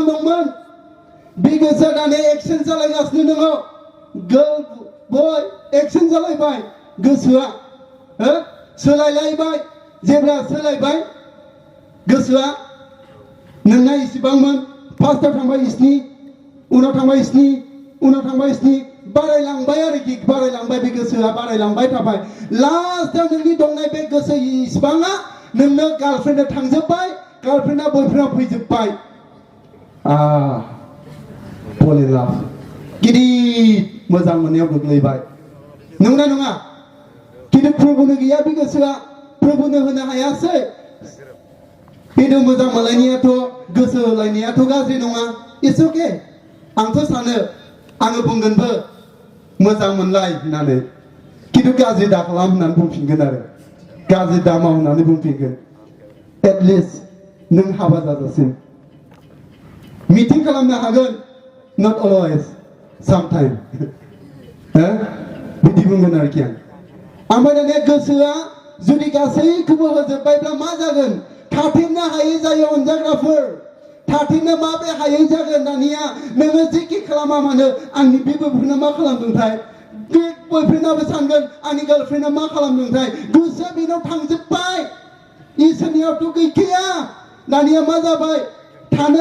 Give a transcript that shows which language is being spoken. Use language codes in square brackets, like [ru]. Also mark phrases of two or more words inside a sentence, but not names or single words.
[brx] दंमोन बे गोसोआ दानिया एक्सन जालायगासिनो दङ [en] girl boy [brx] एक्सन जालायबाय गोसोआ सोलायलायबाय जेब्ला सोलायबाय गोसोआ नोंना इसिबांमोन फार्स्टआव थांबाय इसिनि उनाव थांबाय इसिनि उनाव थांबाय इसिनि बारायलांबाय आरोखि बारायलांबाय बे गोसोआ बारायलांबाय थाबाय लास्टआव नोंनि दंनाय बे गोसो इसिबाङा नोंनो गार्लफ्रेन्डआ थांजोब्बाय [en] girlfriend boyfriend [brx] फैजोब्बाय [en] fall in love [brx] गिदिर मोजां मोननायाव गोग्लैबाय नंगौना नङा खिन्थु प्रभुनो गैया बे गोसोआ प्रभुनो होनो हायासै खिन्थु मोजां मोनलायनायाथ' गोसो होलायनायाथ' गाज्रि नङा [en] it's okay [brx] आंथ' सानो आङो बुंगोनबो मोजां मोनलाय होननानै खिन्थु गाज्रि दा खालाम होननानै बुंफिनगोन आरो गाज्रि दा माव होननानै बुंफिनगोन एटलिस्ट नों हाबा जाजासिम मिटिं खालामनो हागोन [en] not always sometime [brx] बिदि बुंगोन आरोखि आं ओमफ्राय दानिया गोसोआ जुदि गासैखौबो होजोब्बायब्ला मा जागोन थाथेरनो हायै जायो अनजाग्राफोर थाथेरनो माबे हायै जागोन दानिया नोङो जेखि खालामा मानो आंनि बे बयफ्रेन्डआ मा खालामदोंथाय बे बयफ्रेन्डआबो सानगोन आंनि गार्लफ्रेन्डआ मा खालामदोंथाय गोसोआ बेनाव थांजोब्बाय इसोरनियावथ' गैखाया दानिया मा जाबाय थानो